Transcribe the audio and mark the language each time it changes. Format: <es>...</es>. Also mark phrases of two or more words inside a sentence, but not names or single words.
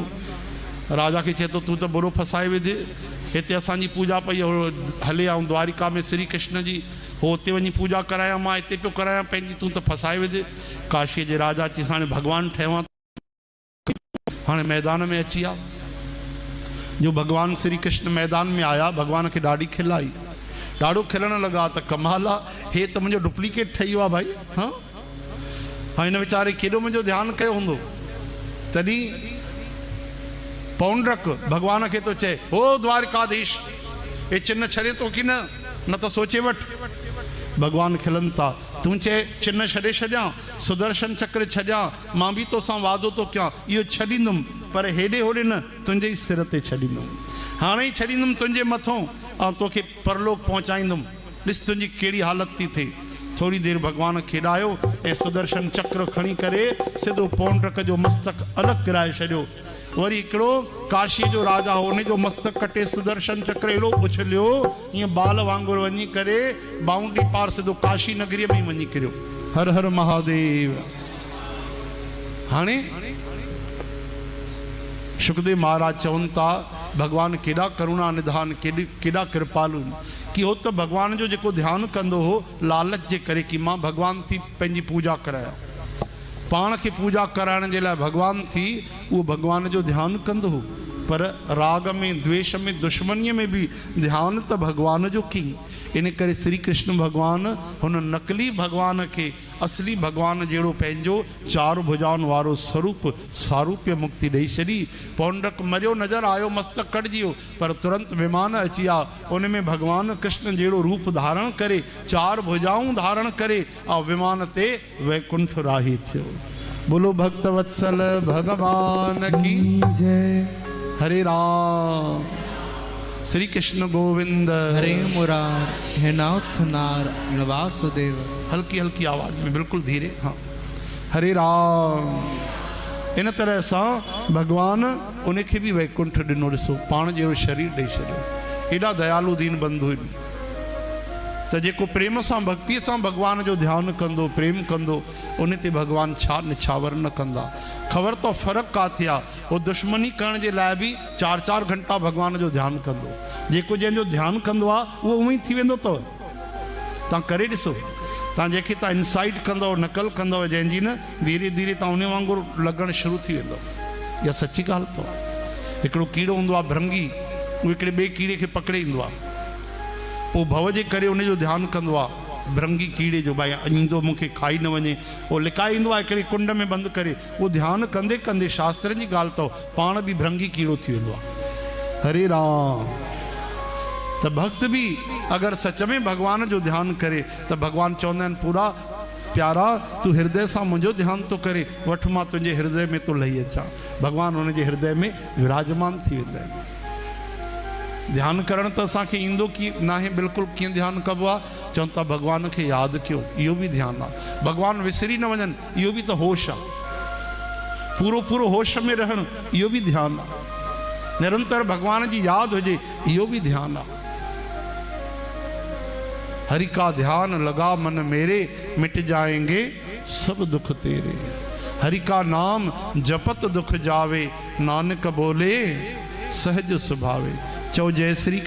<sd>राजा खे चए थो, तूं त बुरो फसाए विझ, हिते असांजी पूजा पई हले, ऐं द्वारिका में श्री कृष्ण जी हो उते वञी पूजा करायां, मां हिते पियो करायां पंहिंजी, तूं त फसाए विझ। काशीअ जे राजा चईसि, हाणे भगवान ठहियो, हाणे मैदान में अची आ। जो भगवान श्री कृष्ण मैदान में आया, भगवान खे ॾाढी खिल आई, ॾाढो खिलण लॻा त कमाल आहे, हे त मुंहिंजो डुप्लीकेट ठही वियो आहे भाई। हाँ, हिन वीचारे केॾो मुंहिंजो ध्यानु कयो हूंदो। तॾहिं पौंड्रक भगवान खे तो चए, ओ द्वारिकाधीश, हे चिन्ह छॾे तो कि न त सोचे वठ। भगवान खिलन था, तूं चए चिन्ह छॾे छॾियां, सुदर्शन चक्र छॾियां, मां बि तोसां वादो तो कयां, इहो छॾींदुमि, पर हेॾे होॾे न, तुंहिंजे ई सिर ते छॾींदुमि। हाणे ई छॾींदुमि तुंहिंजे मथों, ऐं तोखे परलोक पहुचाईंदुमि। ॾिस तुंहिंजी कहिड़ी हालत थी थिए। थोड़ी देर भगवान खेॾायो ऐं सुदर्शन चक्र खणी करे सिधो पौंड्रक जो मस्तक अलॻि किराए छॾियो। वरी हिकिड़ो काशी जो राजा हो, उन जो मस्तक कटे सुदर्शन चक्र अहिड़ो उछलियो ईअं बाल वांगुरु वञी करे बाउंड्री पार सिधो काशी नगरीअ में वञी किरियो। हर हर महादेव। हाणे सुखदेव महाराज चवनि था भगवान केॾा करुणा निधान, केॾा कृपालु कि हो तो भगवान जो जेको ध्यान कंदो हो लालच जे करे कि मां भगवान थी पंहिंजी पूजा कराया, पाण खे पूजा कराइण जे लाइ भगवान थी उहो भगवान जो ध्यान कंदो हो, पर राग में द्वेष में दुश्मनीअ में भी ध्यान तो भगवान जो की। इन करे श्री कृष्ण भगवान हुन नकली भगवान के असली भगवान जहिड़ो पंहिंजो चार भुजाउनि वारो स्वरूप सारूप्य मुक्ति ॾेई छॾी। पौंडक मरियो नज़र आयो, मस्तक कटिजी वियो, पर तुरंत विमान अची विया, उन में भगवान कृष्ण जहिड़ो रूप धारण करे चार भुजाऊं धारण करे ऐं विमान ते वैकुंठ राही थियो।</sd> <hi>बोलो भक्त वत्सल भगवान की जय। हरे राम। श्री कृष्ण गोविंद हरे मुरार हे नाथ नारायण वासुदेव। हल्की हल्की आवाज में, बिल्कुल धीरे। हाँ, हरे राम। इन तरह से भगवान उनके भी वैकुंठ दिनों,</hi> <sd>ॾिसो पाण जहिड़ो शरीर ॾेई छॾियो। एॾा दयालु दीन बंधु आहिनि त जेको प्रेम सां भक्ति सां भगवान जो ध्यान कंदो, प्रेम कंदो, उन ते भगवान छा निछावर न कंदा। ख़बर तो फ़र्क़ु काथे आहे, वो दुश्मनी करण जे लाइ बि 4-4 घंटा भगवान जो ध्यान कंदो। जेको जंहिंजो ध्यान कंदो आहे उहो उअं ई थी वेंदो अथव। तव्हां करे ॾिसो, तव्हां जंहिंखे तव्हां इनसाइट कंदव, नकल कंदव जंहिंजी न, धीरे धीरे तव्हां उन वांगुरु लॻणु शुरू थी वेंदो। इहा सची ॻाल्हि अथव। हिकिड़ो कीड़ो हूंदो आहे भृंगी, उहो हिकिड़े ॿिए कीड़े खे पकिड़े ईंदो आहे, पोइ भव जे करे उनजो ध्यानु कंदो आहे भृंगी कीड़े जो, भाई ईंदो मूंखे खाई न वञे, उहो लिकाए ईंदो आहे हिकिड़ी कुंड में बंदि करे। उहो ध्यानु कंदे कंदे, शास्त्रनि जी ॻाल्हि अथव, पाण बि भृंगी कीड़ो थी वेंदो आहे। हरे राम। त भक्त भी अगर सच में भगवान जो ध्यान करे तो भगवान चवंदा आहिनि पूरा प्यारा तू हृदय से मुझो ध्यान तो करे, वठ मां तुझे हृदय में तो लही अचा। भगवान उनके हृदय में विराजमान थी वेंदा आहिनि। ध्यान करण तो असांखे ईंदो की ना है, बिल्कुल कीअं ध्यान कबो आहे, चवनि था भगवान के याद कयो, इहो भी ध्यान आहे। भगवान विसरी न वञनि, इहो भी तो होश आहे। पूरो पूरो होश में रहण, इहो भी ध्यान आहे। निरंतर भगवान जी याद हुजे, इहो भी ध्यान आहे।</sd> <hi>हरि का ध्यान लगा मन मेरे, मिट जाएंगे सब दुख तेरे। हरि का नाम जपत दुख जावे, नानक बोले सहज सुभावे।</hi> <sd>चौ जय श्री</sd>